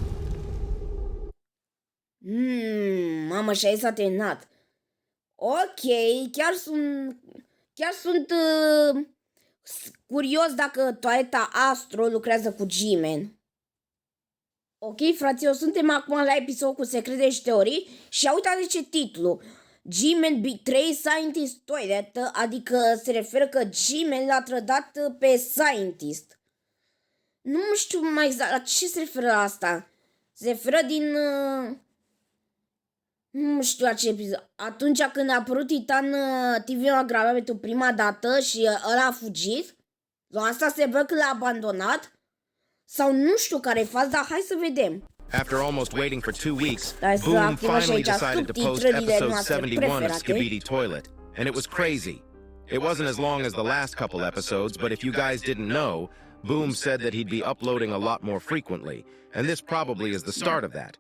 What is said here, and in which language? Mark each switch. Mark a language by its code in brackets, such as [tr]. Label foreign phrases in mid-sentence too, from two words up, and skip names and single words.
[ro] Mamă, și aici s-a terminat. Ok, chiar sunt curios dacă toaleta Astro lucrează cu G-Man. Ok, fraților, suntem acum la episodul cu secrete și teorii și uitați ce titlu. [en] G-Man betray scientist toilet, [ro] adică se referă că G-Man l-a trădat pe scientist. Nu știu mai exact la ce se referă asta. Se referă din... nu știu la ce episod. Atunci când a apărut Titan TV la gravat pentru prima dată și ăla a fugit. La asta se văd că l-a abandonat. Sau nu știu care e faza, dar hai să vedem. [en] After almost waiting for 2 weeks, Boom finally decided to post episode 71 of Skipidi Toilet, and it was crazy. It wasn't as long as the last couple episodes, but if you guys didn't know, Boom said that he'd be uploading a lot more frequently, and this probably is the start of that.